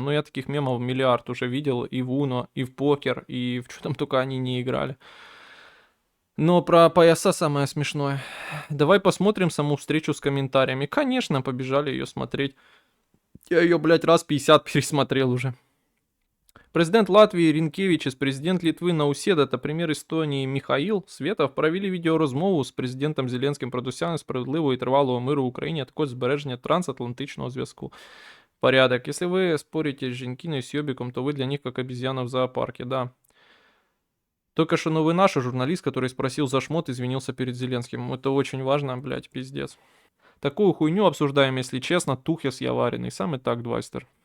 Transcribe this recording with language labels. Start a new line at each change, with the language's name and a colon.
Russian: Ну, я таких мемов миллиард уже видел и в Уно, и в покер, и в что там только они не играли. Но про пояса самое смешное. Давай посмотрим саму встречу с комментариями. Конечно, побежали ее смотреть. Я ее, блядь, раз 50 пересмотрел уже.
Ukrainian: Президент Латвії Рінкевичус, президент Литвы Науседа та прем'єр Естонії Михаїл Светов провели відеорозмову з президентом Зеленським про досягнення справедливого і тривалого миру в Україні, а також збереження трансатлантичного зв'язку.
Russian: Порядок. Если вы спорите с Женькиной и с Ёбиком, то вы для них как обезьяна в зоопарке, да. Только что новый наш журналист, который спросил за шмот, извинился перед Зеленским. Это очень важно, блядь, пиздец. Такую хуйню обсуждаем, если честно, тухес я вареный. Сам и так, Двайстер.